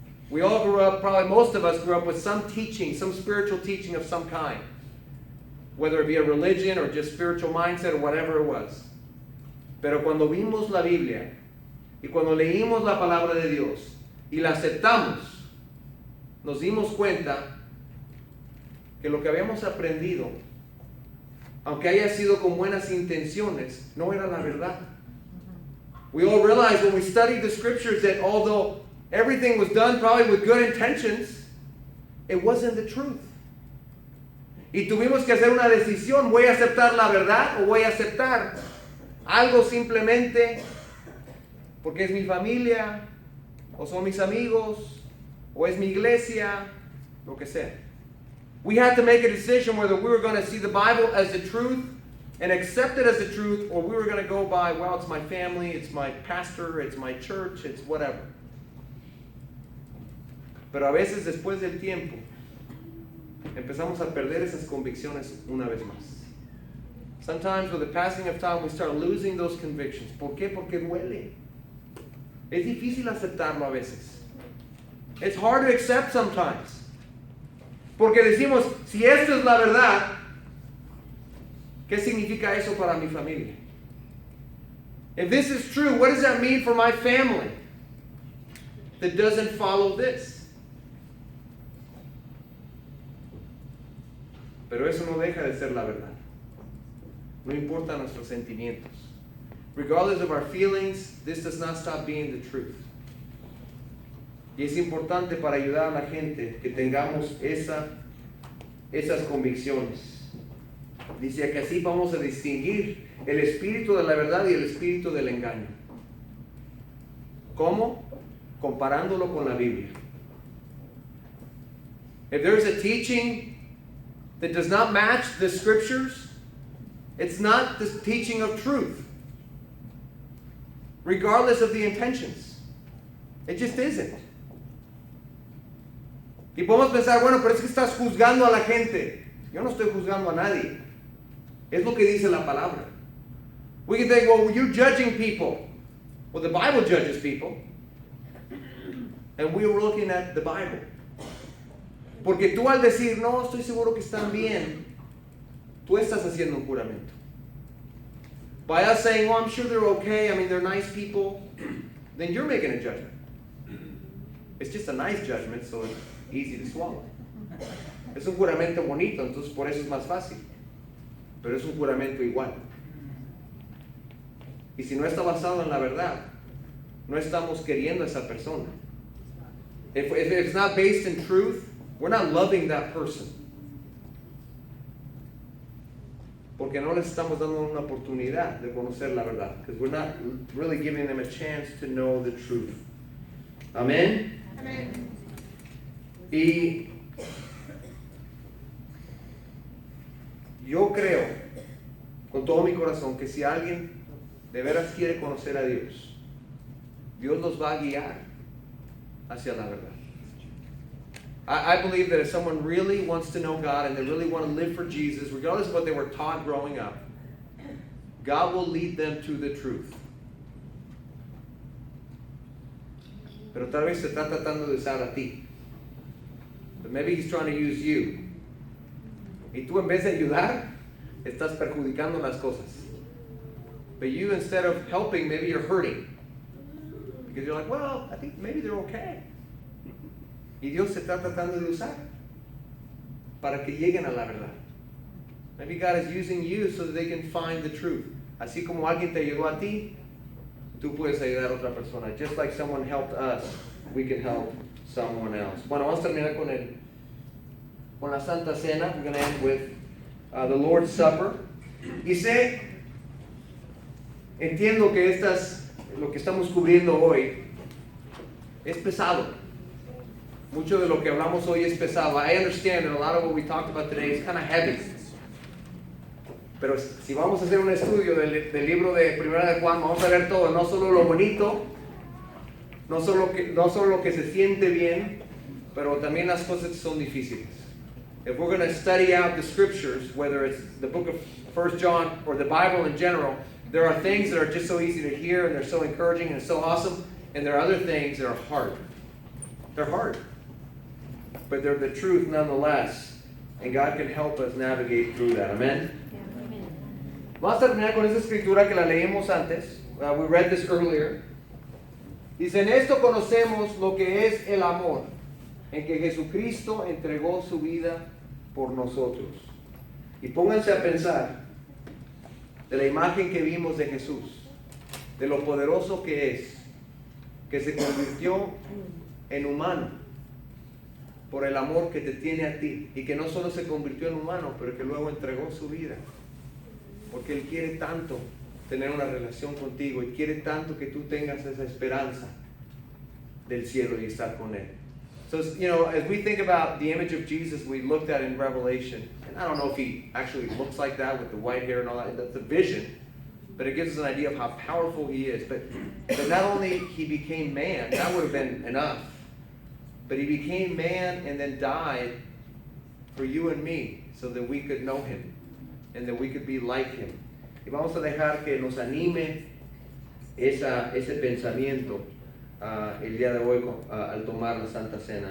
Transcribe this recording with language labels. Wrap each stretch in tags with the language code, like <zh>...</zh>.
<en>We all grew up, probably most of us grew up with some teaching, some spiritual teaching of some kind. Whether it be a religion or just spiritual mindset or whatever it was.</en> <es>Pero cuando vimos la Biblia y cuando leímos la palabra de Dios y la aceptamos, nos dimos cuenta que lo que habíamos aprendido, aunque haya sido con buenas intenciones, no era la verdad.</es> <en>We all realized when we studied the scriptures that although everything was done probably with good intentions, it wasn't the truth.</en> <es>Y tuvimos que hacer una decisión: ¿voy a aceptar la verdad o voy a aceptar algo simplemente porque es mi familia, o son mis amigos, o es mi iglesia, lo que sea?</es> <en>We had to make a decision whether we were going to see the Bible as the truth and accept it as the truth, or we were going to go by, well, it's my family, it's my pastor, it's my church, it's whatever.</en> <es>Pero a veces después del tiempo empezamos a perder esas convicciones una vez más.</es> <en>Sometimes with the passing of time we start losing those convictions.</en> <es>¿Por qué? Porque duele. Es difícil aceptarlo a veces.</es> <en>It's hard to accept sometimes.</en> <es>Porque decimos, si esto es la verdad, ¿qué significa eso para mi familia?</es> <en>If this is true, what does that mean for my family that doesn't follow this?</en> <es>Pero eso no deja de ser la verdad. No importa nuestros sentimientos.</es> <en>Regardless of our feelings, this does not stop being the truth.</en> <es>Y es importante para ayudar a la gente que tengamos esas convicciones. Dice que así vamos a distinguir el espíritu de la verdad y el espíritu del engaño. ¿Cómo? Comparándolo con la Biblia.</es> <en>If there's a teaching that does not match the scriptures, it's not the teaching of truth, regardless of the intentions. It just isn't.</en> <es>Y podemos pensar, bueno, pero es que estás juzgando a la gente. Yo no estoy juzgando a nadie. Es lo que dice la palabra.</es> <en>We can think, well, you're judging people. Well, the Bible judges people. And we were looking at the Bible.</en> <es>Porque tú al decir, no, estoy seguro que están bien, tú estás haciendo un juramento.</es> <en>By us saying, well, I'm sure they're okay, I mean, they're nice people, then you're making a judgment. It's just a nice judgment, so it's easy to swallow.</en> <es>Es un juramento bonito, entonces por eso es más fácil. Pero es un juramento igual. Y si no está basado en la verdad, no estamos queriendo a esa persona.</es> <en>If it's not based in truth, we're not loving that person.</en> <es>Porque no les estamos dando una oportunidad de conocer la verdad.</es> <en>Because we're not really giving them a chance to know the truth.</en> <es>Amén. Amén. Y yo creo con todo mi corazón que si alguien de veras quiere conocer a Dios, Dios los va a guiar hacia la verdad.</es> <en>I believe that if someone really wants to know God and they really want to live for Jesus, regardless of what they were taught growing up, God will lead them to the truth.</en> <es>Pero tal vez se está tratando de usar a ti.</es> <en>But maybe he's trying to use you.</en> <es>Y tú en vez de ayudar, estás perjudicando las cosas.</es> <en>But you, instead of helping, maybe you're hurting. Because you're like, well, I think maybe they're okay.</en> <es>Y Dios se está tratando de usar para que lleguen a la verdad.</es> <en>Maybe God is using you so that they can find the truth.</en> <es>Así como alguien te ayudó a ti, tú puedes ayudar a otra persona.</es> <en>Just like someone helped us, we can help someone else.</en> <es>Bueno, vamos a terminar con la Santa Cena.</es> <en>We're going to end with the Lord's Supper.</en> <es>Y entiendo que lo que estamos cubriendo hoy es pesado. Mucho de lo que hablamos hoy es pesado.</es> <en>I understand that a lot of what we talked about today is kind of heavy.</en> <es>Pero si vamos a hacer un estudio del libro de Primera de Juan, vamos a ver todo, no solo lo bonito, no solo lo que se siente bien, pero también las cosas que son difíciles.</es> <en>If we're going to study out the scriptures, whether it's the book of 1 John or the Bible in general, there are things that are just so easy to hear and they're so encouraging and so awesome, and there are other things that are hard. They're hard. But they're the truth nonetheless, and God can help us navigate through that. Amen?</en> <es>Vamos a terminar con esta escritura que la leímos antes.</es> <en>We read this earlier.</en> <es>Dice, en esto conocemos lo que es el amor, en que Jesucristo entregó su vida por nosotros. Y pónganse a pensar de la imagen que vimos de Jesús, de lo poderoso que es, que se convirtió en humano por el amor que te tiene a ti, y que no solo se convirtió en humano, pero que luego entregó su vida, porque Él quiere tanto tener una relación contigo, y quiere tanto que tú tengas esa esperanza del cielo y estar con Él.</es> <en>So, as we think about the image of Jesus we looked at in Revelation, and I don't know if He actually looks like that with the white hair and all that, that's a vision, but it gives us an idea of how powerful He is. But not only He became man, that would have been enough, but He became man and then died for you and me so that we could know Him and that we could be like Him.</en> <es>Y vamos a dejar que nos anime ese pensamiento el día de hoy al tomar la Santa Cena.</es>